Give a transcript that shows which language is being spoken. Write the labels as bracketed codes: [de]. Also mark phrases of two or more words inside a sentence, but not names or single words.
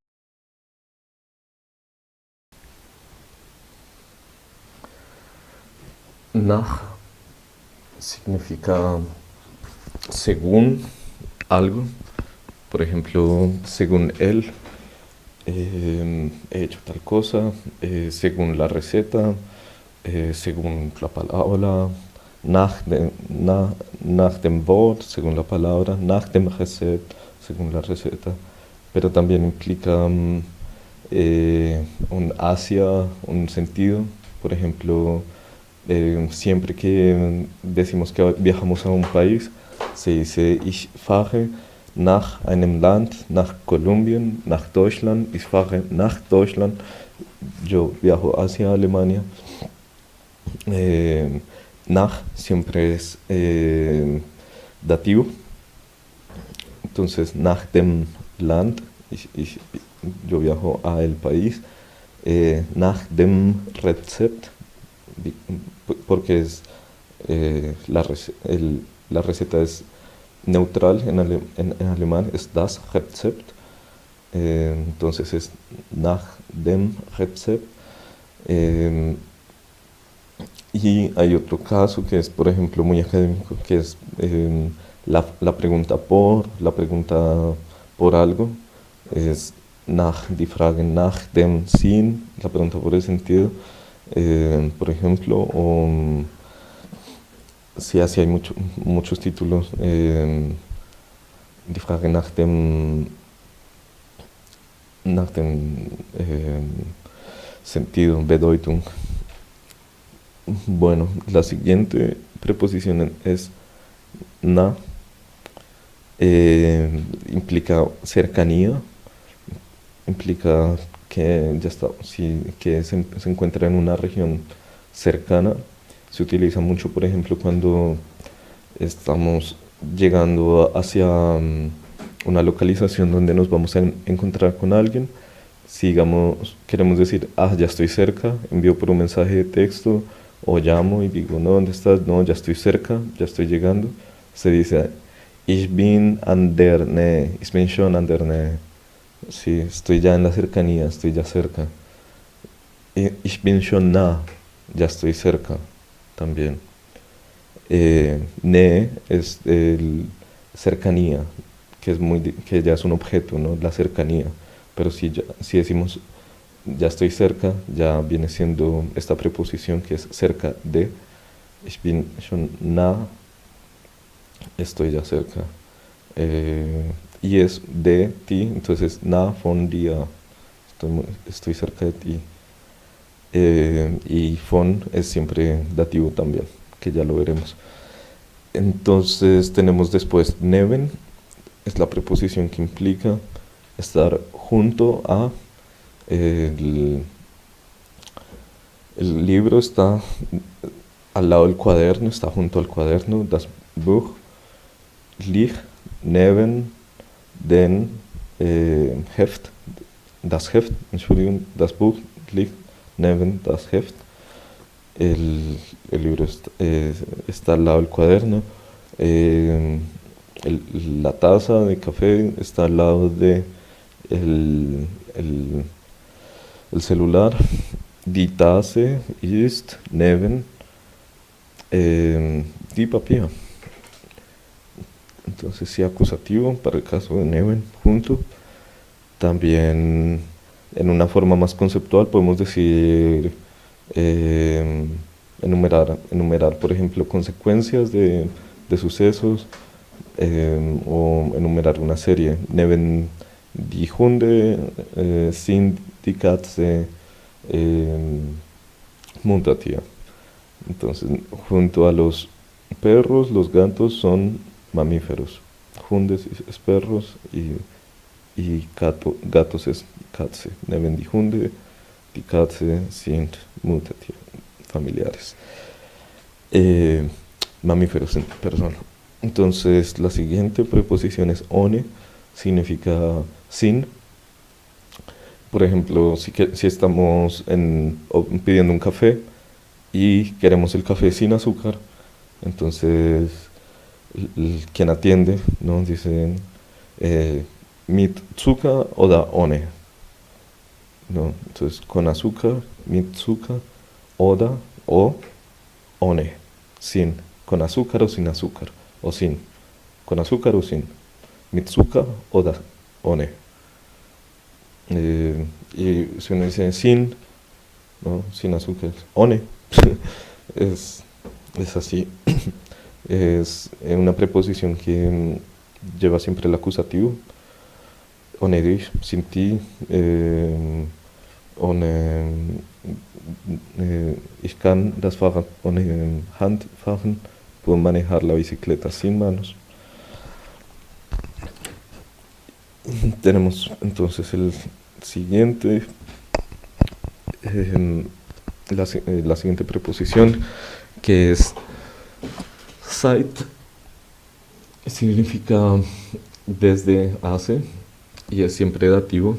[es] Nach significa según algo. Por ejemplo, según él, he hecho tal cosa, según la receta, según la palabra, [de] nach dem Wort, [es] según la palabra, [de] nach dem Rezept, [es] según la receta, pero también implica un hacia, un sentido. Por ejemplo, siempre que decimos que viajamos a un país, se dice [de] ich fahre nach einem Land, nach Kolumbien, nach Deutschland, ich fahre nach Deutschland, [es] yo viajo hacia Alemania. Nach siempre es dativo, entonces [de] nach dem Land, [es] yo viajo a el país, [de] nach dem Rezept, [es] porque es, la receta es neutral en alemán, es [de] das Rezept, [es] entonces es [de] nach dem Rezept. [es] Y hay otro caso que es, por ejemplo, muy académico, que es la pregunta por algo, es [de] nach, die Frage nach dem Sinn, [es] la pregunta por el sentido, por ejemplo, o sí, así hay muchos títulos, [de] die Frage nach dem sentido, Bedeutung. [es] Bueno, la siguiente preposición es na, implica cercanía, implica que ya está, sí, que se encuentra en una región cercana. Se utiliza mucho, por ejemplo, cuando estamos llegando hacia una localización donde nos vamos a encontrar con alguien. Sigamos, queremos decir, ya estoy cerca, envío por un mensaje de texto o llamo y digo, no, ¿dónde estás? No, ya estoy cerca, ya estoy llegando. Se dice, [de] ich bin an der Nähe, ich bin schon an der Nähe. [es] Sí, estoy ya en la cercanía, estoy ya cerca. [de] Ich bin schon nah, [es] ya estoy cerca también. Nähe es cercanía, que ya es un objeto, ¿no? La cercanía. Pero si decimos ya estoy cerca, ya viene siendo esta preposición que es cerca de. [de] Ich bin schon nah, [es] estoy ya cerca. Y es de ti, entonces [de] nah von dir, [es] estoy cerca de ti. Y von es siempre dativo también, que ya lo veremos. Entonces tenemos después neben, es la preposición que implica estar junto a. El libro está al lado del cuaderno, está junto al cuaderno. [de] Das Buch liegt neben den Heft. Das Heft, Entschuldigung, das Buch liegt neben das Heft. [es] El libro está al lado del cuaderno. La taza de café está al lado de el celular. [de] Die Tasse ist neben die Papier. [es] Entonces, sí, acusativo para el caso de neben, junto. También, en una forma más conceptual, podemos decir enumerar, por ejemplo, consecuencias de sucesos, o enumerar una serie. [de] Neben die Hunde sind die Katze Muttertier. [es] Entonces, junto a los perros, los gatos son mamíferos. Hundes es perros y gatos es Katze. [de] Neben die Hunde, die Katze sind Muttertier, [es] familiares. Mamíferos en persona. Entonces, la siguiente preposición es ohne, significa sin. Por ejemplo, si estamos pidiendo un café y queremos el café sin azúcar, entonces quien atiende, ¿no? [de] Dicen mit Zucker oder ohne, [es] ¿no? Entonces, con azúcar, [de] mit Zucker, oder o ohne, [es] sin, con azúcar o sin azúcar, o sin, con azúcar o sin, [de] mit Zucker oder ohne. [es] Y si uno dice sin, ¿no? Sin azúcar, ohne, es, es así. Es una preposición que lleva siempre el acusativo. [de] Ohne dich, [es] sin ti, [de] ohne, ich kann das Fahrrad ohne Hand fahren, [es] puedo manejar la bicicleta sin manos. Tenemos entonces el siguiente, la siguiente preposición, que es seit, significa desde, hace, y es siempre dativo.